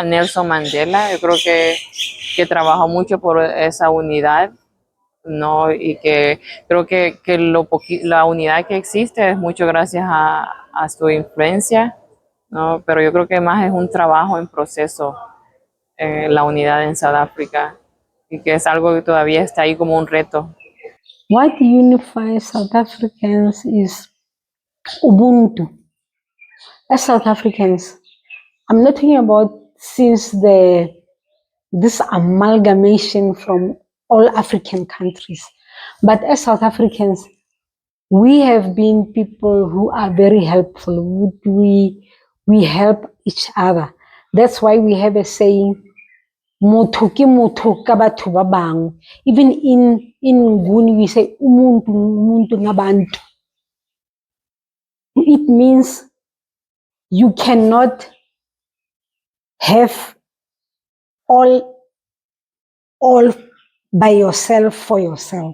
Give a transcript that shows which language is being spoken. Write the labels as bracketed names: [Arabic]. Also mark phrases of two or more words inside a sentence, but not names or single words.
[Spanish] Nelson Mandela, yo creo que trabajó mucho por esa unidad, ¿no? Y que creo que la unidad que existe es mucho gracias a su influencia, ¿no? Pero yo creo que más es un trabajo en proceso, la unidad en Sudáfrica, y que es algo que todavía está ahí como un reto. [English] What unifies South Africans is Ubuntu. As South Africans, I'm not talking about since this amalgamation from all African countries, but as South Africans, we have been people who are very helpful. We help each other. That's why we have a saying, [Northern Sotho] "Motho ke motho ka batho ba bangwe." [English] Even in Nguni, we say [Zulu] umuntu umuntu ngabantu. [English] It means you cannot have all by yourself for yourself.